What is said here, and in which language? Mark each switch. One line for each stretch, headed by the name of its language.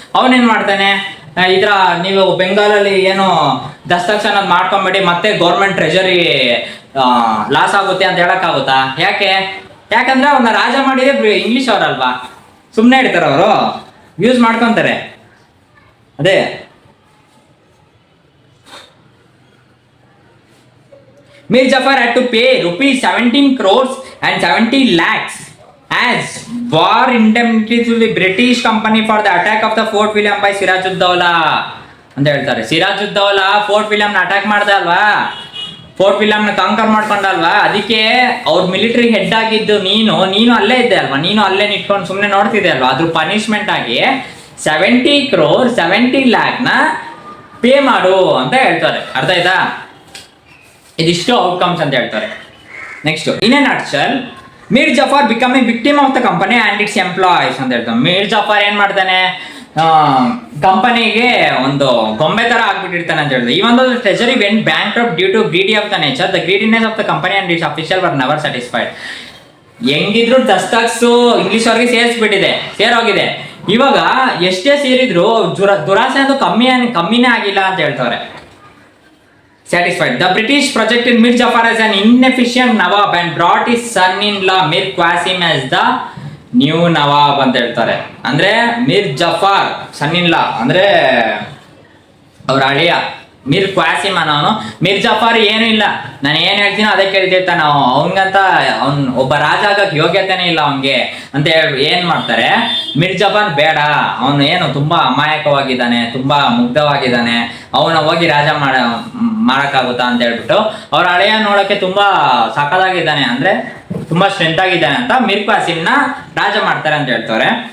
Kannada: ಅವನೇನ್ ಮಾಡ್ತಾನೆ, ಇದ್ರ ನೀವು ಬೆಂಗಾಲಲ್ಲಿ ಏನು ದಸ್ತಕ್ಷ ಅನ್ನೋದು ಮಾಡ್ಕೊಂಬೇಡಿ, ಮತ್ತೆ ಗೌರ್ಮೆಂಟ್ ಟ್ರೆಜರಿ ಲಾಸ್ ಆಗುತ್ತೆ ಅಂತ ಹೇಳಕ್ಕಾಗುತ್ತಾ? ಯಾಕಂದ್ರೆ ಅವನ್ನ ರಾಜ ಮಾಡಿದ್ರೆ ಇಂಗ್ಲಿಷ್ ಅವರಲ್ವಾ, ಸುಮ್ಮನೆ ಇಡ್ತಾರೆ ಅವರು, ಯೂಸ್ ಮಾಡ್ಕೊಂತಾರೆ. ಅದೇ
English: Mir Jafar had to pay rupees 17 crores and 70 lakhs as war indemnity to the British company for the attack of the Fort William by Sirajuddaulah
Kannada: ಅಂತ ಹೇಳ್ತಾರೆ. ಸಿರಾಜುದ್ದೌಲಾ ಫೋರ್ಟ್ ವಿಲಿಯಂನ ಅಟ್ಯಾಕ್ ಮಾಡ್ದ ಅಲ್ವಾ, ಫೋರ್ಟ್ ವಿಲಿಯಂನ ಕಾಂಕರ್ ಮಾಡ್ಕೊಂಡಲ್ವಾ, ಅದಕ್ಕೆ ಅವ್ರ ಮಿಲಿಟರಿ ಹೆಡ್ ಆಗಿದ್ದು ನೀನು ಅಲ್ಲೇ ಇದ್ದೆ ಅಲ್ವಾ, ನೀನು ಅಲ್ಲೇ ನಿಂತ್ಕೊಂಡು ಸುಮ್ಮನೆ ನೋಡ್ತಿದ್ದೆ ಅಲ್ವಾ, ಅದ್ರ ಪನಿಷ್ಮೆಂಟ್ ಆಗಿ 70 crore 70 lakh ಪೇ ಮಾಡು ಅಂತ ಹೇಳ್ತಾರೆ. ಅರ್ಥ ಆಯ್ತಾ? ಇದಿಷ್ಟು ಔಟ್ಕಮ್ಸ್ ಅಂತ ಹೇಳ್ತಾರೆ.
English: next, in a nutshell, Mir Jafar become a victim of the company and its employees
Kannada: ಅಂತ ಹೇಳ್ತಾರೆ. ಮೀರ್ ಜಾಫರ್ ಏನ್ ಮಾಡ್ತಾನೆ, ಕಂಪನಿಗೆ ಒಂದು ಗೊಂಬೆ ತರ ಆಗ್ಬಿಟ್ಟಿರ್ತಾನೆ ಅಂತ ಹೇಳಿದ್ರೆ. ಈ ಒಂದು
English: Treasury went bankrupt due to greedy of the nature, the greediness of the company and its official were never satisfied.
Kannada: ಹೆಂಗಿದ್ರು ದಸ್ತಕ್ಸು ಇಂಗ್ಲಿಷ್ ಅವ್ರಿಗೆ ಸೇರೋಗಿದೆ. ಇವಾಗ ಎಷ್ಟೇ ಸೇರಿದ್ರು ದುರಾಸೆ ಅಂತೂ ಕಮ್ಮಿನೇ ಆಗಿಲ್ಲ ಅಂತ ಹೇಳ್ತಾರೆ.
English: Satisfied. The British projected Mir Jafar as an inefficient Nawab and brought his son-in-law Mir Qasim as the new Nawab
Kannada: ಅಂತ ಹೇಳ್ತಾರೆ. ಅಂದ್ರೆ ಮಿರ್ ಜಫಾರ್ ಸನ್-ಇನ್-ಲಾ ಅಂದ್ರೆ ಅವ್ರ ಅಳಿಯ ಮೀರ್ ಕ್ವಾಸಿಮ್ ಅನ್ನೋನು. ಮೀರ್ ಜಫಾರ್ ಏನು ಇಲ್ಲ, ನಾನು ಏನ್ ಹೇಳ್ತೀನೋ ಅದೇ ಕೇಳ್ತಿರ್ತಾನೆ. ಅವನಿಗಂತ ಒಬ್ಬ ರಾಜ ಆಗಕ್ಕೆ ಯೋಗ್ಯತೆನೇ ಇಲ್ಲ ಅವನ್ಗೆ ಅಂತ ಹೇಳಿ ಏನ್ ಮಾಡ್ತಾರೆ, ಮೀರ್ ಜಫಾರ್ ಬೇಡ, ಅವನು ಏನು ತುಂಬಾ ಅಮಾಯಕವಾಗಿದ್ದಾನೆ, ತುಂಬಾ ಮುಗ್ಧವಾಗಿದ್ದಾನೆ, ಅವನ ಹೋಗಿ ರಾಜ ಮಾಡಕ್ಕಾಗುತ್ತಾ ಅಂತ ಹೇಳ್ಬಿಟ್ಟು ಅವ್ರ ಹಳೆಯ ನೋಡಕ್ಕೆ ತುಂಬಾ ಸಖತ್ತಾಗಿದ್ದಾನೆ, ಅಂದ್ರೆ ತುಂಬಾ ಸ್ಟ್ರೆಂತ್ ಆಗಿದ್ದಾನೆ ಅಂತ ಮೀರ್ ಕ್ವಾಸಿಮ್ನ ರಾಜ ಮಾಡ್ತಾರೆ ಅಂತ ಹೇಳ್ತಾರೆ.